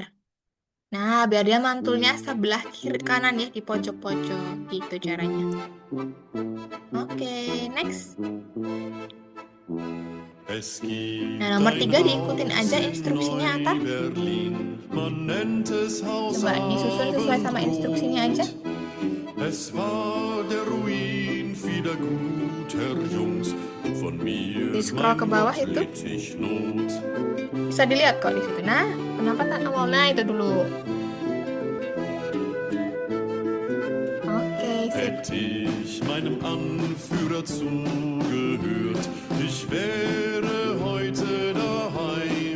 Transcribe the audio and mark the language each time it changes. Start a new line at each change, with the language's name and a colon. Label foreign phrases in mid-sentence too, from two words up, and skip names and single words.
Indonesian: Nah, biar dia mantulnya sebelah kiri kanan ya, di pojok-pojok. Gitu caranya. Oke, next. Nah, nomor 3 diikutin aja instruksinya, Atar. Coba disusun sesuai sama instruksinya aja.
German: Es war der Ruin vieler guter Jungs. Von mir
Indonesian: Di scroll ke bawah itu Not. bisa dilihat kok di situ. Nah, kenapa tak awalnya itu dulu? Oke, sip.
German: Hätte ich meinem Anführer zugehört, ich wäre heute daheim.